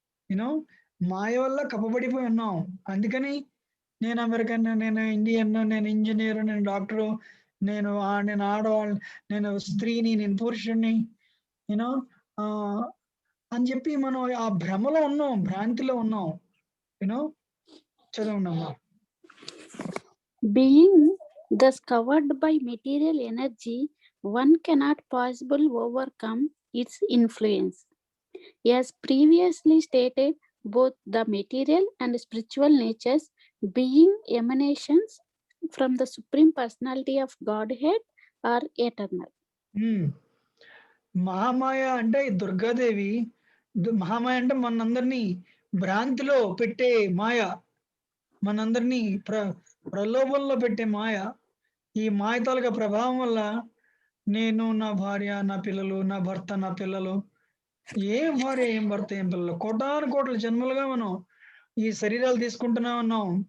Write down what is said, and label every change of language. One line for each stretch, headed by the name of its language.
Telugu: You know మాయ వల్ల కప్పబడిపోయి ఉన్నాం. అందుకని నేను అమెరికన్, నేను ఇండియన్, నేను ఇంజనీర్, నేను డాక్టరు, నేను ఆడవాళ్ళు, నేను స్త్రీని, నేను పురుషుణ్ణి, యూనో అని చెప్పి మనం ఆ భ్రమలో ఉన్నాం, భ్రాంతిలో ఉన్నాం. You know చదవండమ్మా.
English: Being thus covered by material energy, one cannot possibly overcome its influence. As previously stated, both the material and spiritual natures, being emanations from the Supreme Personality of Godhead, are eternal.
Telugu: Mahamaya అంటే దుర్గాదేవి. మహామాయ అంటే మనందరినీ భ్రాంతిలో పెట్టే మాయ, మనందరినీ ప్రలోభంలో పెట్టే మాయ. ఈ మాయ తాలూకా ప్రభావం వల్ల నేను, నా భార్య, నా పిల్లలు, నా భర్త, నా పిల్లలు, ఏం భార్య, ఏం భర్త, ఏం పిల్లలు, కోటాను కోట్ల జన్మలుగా మనం ఈ శరీరాలు తీసుకుంటూనే ఉన్నాం.